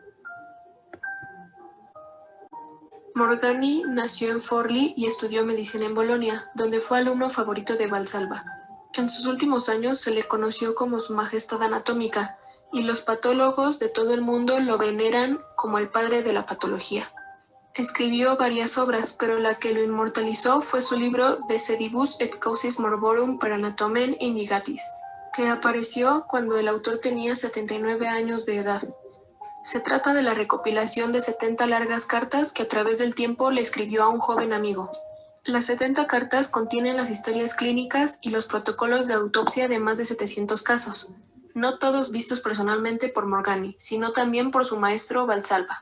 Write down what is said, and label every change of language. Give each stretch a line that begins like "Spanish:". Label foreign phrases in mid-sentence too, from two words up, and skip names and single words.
Spanish: Morgani nació en Forlì y estudió medicina en Bolonia, donde fue alumno favorito de Valsalva. En sus últimos años se le conoció como su majestad anatómica, y los patólogos de todo el mundo lo veneran como el padre de la patología. Escribió varias obras, pero la que lo inmortalizó fue su libro De sedibus et causis morborum per anatomen indigatis, que apareció cuando el autor tenía 79 años de edad. Se trata de la recopilación de 70 largas cartas que a través del tiempo le escribió a un joven amigo. Las 70 cartas contienen las historias clínicas y los protocolos de autopsia de más de 700 casos, no todos vistos personalmente por Morgani, sino también por su maestro Valsalva.